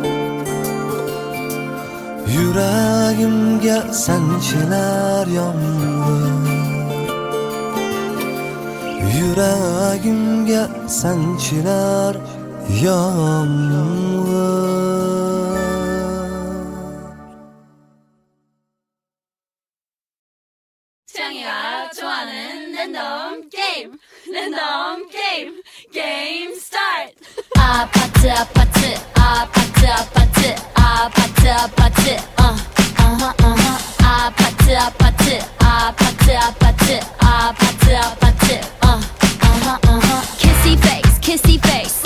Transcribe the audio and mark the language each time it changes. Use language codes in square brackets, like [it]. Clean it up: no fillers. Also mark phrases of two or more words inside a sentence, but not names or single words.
[uz] Yuragimga sanchilar yomg'ir. Yuragimga sanchilar yomg'ir. [ko] 창이가 좋아하는 랜덤 게임, 랜덤 게임, 게임 스타트. 아파트 아파트 아파트 아파트 아파트 아파트 아파트 아파트 아파트 아파트 아파트 아파트 [en] kissy face